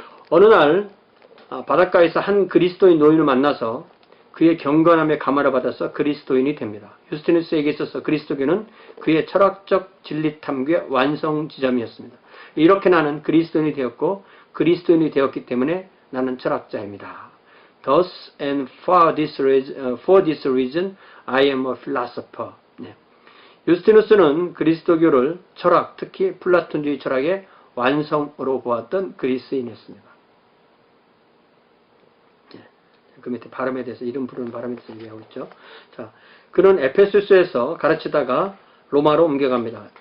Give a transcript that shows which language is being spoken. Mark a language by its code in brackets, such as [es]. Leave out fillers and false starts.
[ko] 어느 날 바닷가에서 한 그리스도인 노인을 만나서 그의 경건함에 감화를 받아서 그리스도인이 됩니다. 유스티누스에게 있어서 그리스도교는 그의 철학적 진리 탐구의 완성 지점이었습니다. 이렇게 나는 그리스도인이 되었고 그리스도인이 되었기 때문에 나는 철학자입니다. [en] Thus and for this reason I am a philosopher. [ko] 유스티누스는 그리스도교를 철학, 특히 플라톤주의 철학의 완성으로 보았던 그리스인이었습니다. 그 밑에 발음에 대해서 이름 부르는 발음에 대해서 얘기하고 있죠. 자, 그는 에페소스에서 가르치다가 로마로 옮겨갑니다.